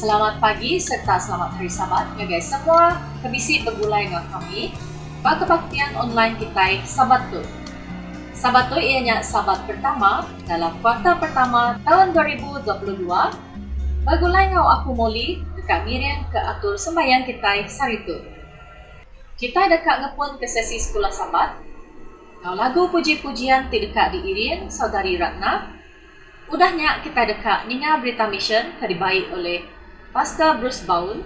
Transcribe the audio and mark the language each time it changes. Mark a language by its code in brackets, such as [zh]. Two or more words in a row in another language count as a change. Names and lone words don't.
[iba] Selamat pagi serta selamat hari Sabat ngagai semua kebisi begulai dengan kami kebaktian online kita Sabat tu. Sabat tu ianya Sabat pertama dalam kuartal pertama tahun 2022. Begulai ngau aku Molly dekat Miriam ke atur sembahyang kita sari tu. Kita dekat ngepun ke sesi sekolah Sabat. Ngau lagu puji-pujian ti dekat diirin saudari Ratna. Udahnya kita dekat ninga berita mission dibaik oleh Pastor Bruce Baul.